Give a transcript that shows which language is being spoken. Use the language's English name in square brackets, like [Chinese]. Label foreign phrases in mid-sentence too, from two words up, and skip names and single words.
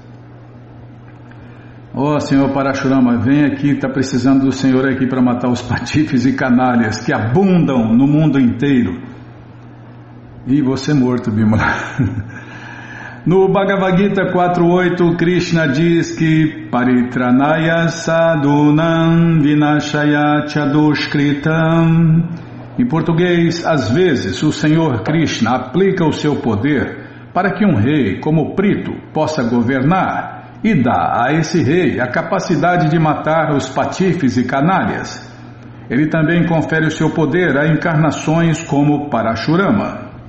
[Portuguese] Senhor Parashurama, vem aqui, está precisando do Senhor aqui para matar os patifes e canalhas que abundam no mundo inteiro. E você morto, Bimala. No Bhagavad Gita 4.8, Krishna diz que [Sanskrit] परित्राणाय साधूनाम् विनाशाय चदुष्कृताम्. [Portuguese] Em português, às vezes o Senhor Krishna aplica o seu poder para que um rei como Prito possa governar e dá a esse rei a capacidade de matar os patifes e canalhas. Ele também confere o seu poder a encarnações como Parashurama.